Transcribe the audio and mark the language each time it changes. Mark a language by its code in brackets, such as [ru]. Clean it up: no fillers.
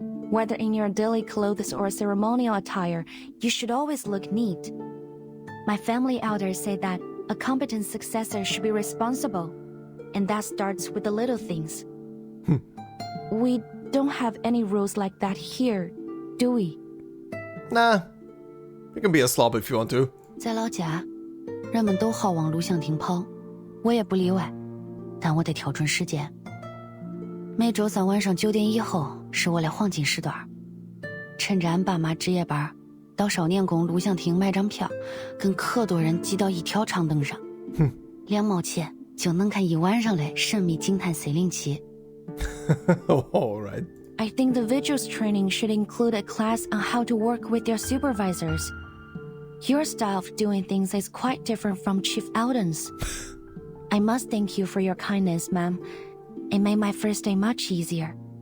[en] Whether in your daily clothes or ceremonial attire, you should always look neat. My family elders say that a competent successor should be responsible, and that starts with the little things. We don't have any rules like that here, do we? Nah. You can be a slob if you want to. [zh] 在老家，人们都好往录像厅跑，我也不例外，但我得调准时间。每周三晚上9点以后是我的黄金时段，趁着俺爸妈值夜班，到少年宫录像厅买张票，跟可多人挤到一条长凳上，2毛钱就能看1晚上的神秘警探407。 [en] All right. I think the vigils training should include a class on how to work with your supervisors. Your style of doing things is quite different from Chief Eldon's. I must thank you for your kindness, ma'am. It made my first day much easier.